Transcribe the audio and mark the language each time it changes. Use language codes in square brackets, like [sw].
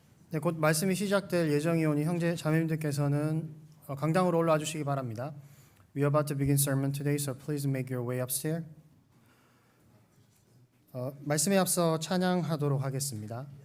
[ko] 네, 곧 말씀이 시작될 예정이오니 형제 자매님들께서는 강당으로 올라와 주시기 바랍니다. [en] We are about to begin sermon today, so please make your way upstairs. [ko] 말씀에 앞서 찬양하도록 하겠습니다.